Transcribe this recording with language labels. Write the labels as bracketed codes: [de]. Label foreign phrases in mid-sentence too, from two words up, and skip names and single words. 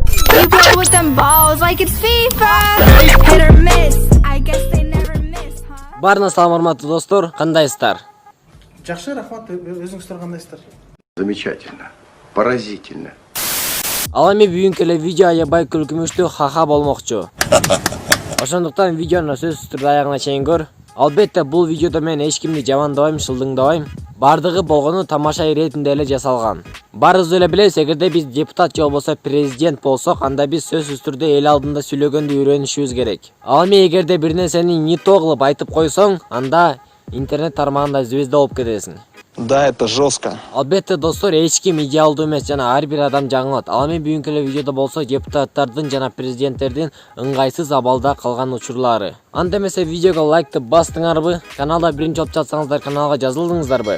[en] You play with them balls like it's FIFA. Hit or miss. I guess they never miss, huh? [ky] Барына салам урматтуу достор, кандайсыздар? Жакшы, рахмат. Өзүңүздөр кандайсыздар? [ru] Замечательно. Поразительно. [ky] Ал эми бүгүнкү эле видео аябай күлкүмүштүү ха-ха болмокчу. Ошондуктан видеону сөзсүз түрдө аягына чейин көр. Албетте бул видеодо мен эч кимди жамандабайм, шылдыңдабайм. Бардыгы болгону тамаша иретинде эле жасалган. Барыбыз эле билебиз, эгерде биз депутат же болбосо президент болсок, анда биз сөзсүз түрдө эл алдында сүйлөгөндү үйрөнүшүбүз керек. Ал эми эгерде бир нерсени [ru] не то [ky] кылып айтып койсоң, анда интернет тармагында звезда болуп кетесиң. [ru] Да, это жестко. [ky] Албетте достор, эч ким идеалдуу эмес жана ар бир адам жаңылат. Ал эми бүгүнкү эле видеодо болсо депутаттардын жана президенттердин ыңгайсыз абалда калган учурлары. Анда эмесе видеого лайкты бастыңарбы? Каналда биринчи болуп жатсаңыздар, каналга жазылдыңыздарбы?